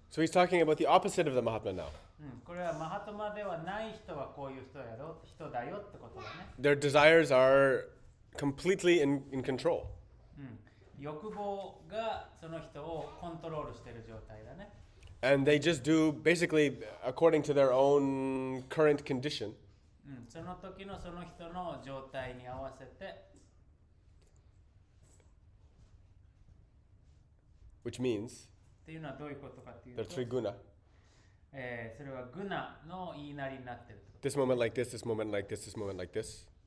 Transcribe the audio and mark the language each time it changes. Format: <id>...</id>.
<en>So he's talking about the opposite of the Mahatma now.</en> <ja>これはマハトマではない人はこういう人だよってことだね。</ja> <en>Their desires are completely in control.</en> <ja>欲望がその人をコントロールしている状態だね。</ja> <en>And they just do basically according to their own current condition.</en> <ja>その時のその人の状態に合わせて、</ja> <en>which means</en> <ja>っていうのはどういうことかっていう</ja> <en>there</en> <ja>と、</ja> <en>are three guna.</en> <ja>それはグナの言いなりになってるってこと。</ja> <en>This moment like this moment like this moment like this.</en>